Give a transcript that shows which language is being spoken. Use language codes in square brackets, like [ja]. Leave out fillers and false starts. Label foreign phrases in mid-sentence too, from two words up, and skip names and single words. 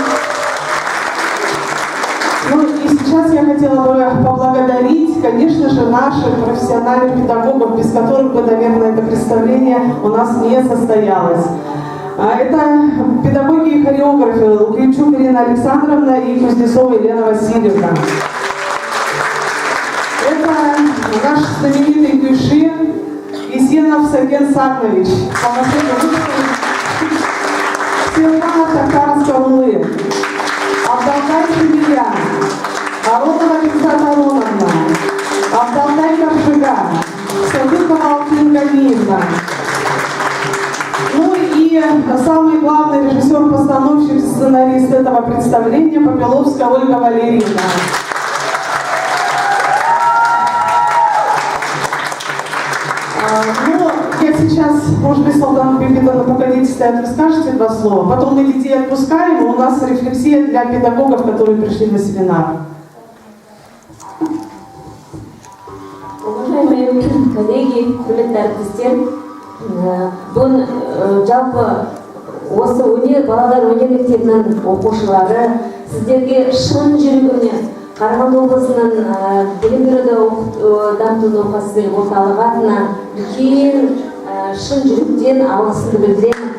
[ru] Ну и сейчас я хотела бы поблагодарить, конечно же, наших профессиональных педагогов, без которых бы, наверное, это представление у нас не состоялось. Это педагоги и хореографы Лукьянчук Ирина Александровна и Кузнецова Елена Васильевна. Это наш знаменитый Кюйши Есенов Сакен Сагнович. Светлана Тахарская-Улы. Абдалтай Шемия, Аронова Александра Ароновна, Абдалтай Каршига, Садыкова Алтын Ганиевна. Ну и самый главный режиссер-постановщик, сценарист этого представления Попеловская Ольга Валерьевна. Я сейчас, может быть, Салтан Бекетовна, погодите, стоят, вы скажете 2 слова. Потом мы детей отпускаем, и у нас рефлексия для педагогов, которые пришли на семинар. Уважаемые коллеги, [kk] артистер, бұл жалпы осы өнер, балалар өнер мектебінің оқушылары сіздерге шын жүрегімнен Қарағанды облысының білім беруді дамыту науқасы орталығы атынан үлкен шын жүректен алғысымды білдіремін.